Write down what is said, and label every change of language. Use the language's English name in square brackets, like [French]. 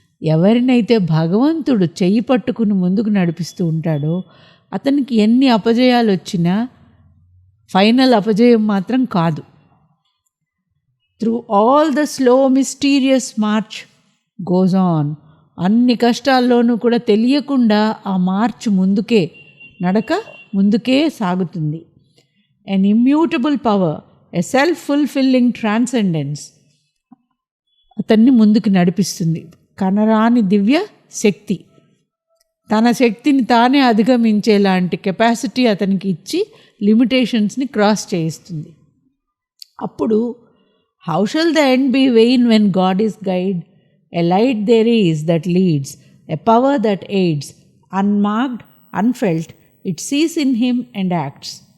[Telugu] ఎవరినైతే భగవంతుడు చెయ్యి పట్టుకుని ముందుకు నడిపిస్తూ ఉంటాడో అతనికి ఎన్ని అపజయాలు వచ్చినా ఫైనల్ అపజయం మాత్రం కాదు. [English] Through all the slow mysterious march goes on. [Telugu] అన్ని కష్టాల్లోనూ కూడా తెలియకుండా ఆ మార్చ్ ముందుకే, నడక ముందుకే సాగుతుంది. [English] an immutable power, a self-fulfilling transcendence [Telugu] అతన్ని ముందుకు నడిపిస్తుంది. కనరాని దివ్య శక్తి, తన శక్తిని తానే అధిగమించేలాంటి కెపాసిటీ అతనికి ఇచ్చి లిమిటేషన్స్ని క్రాస్ చేయిస్తుంది. అప్పుడు [English] How shall the end be vain when God is guide? A light there is that leads, a power that aids, unmarked, unfelt, it sees in him and acts.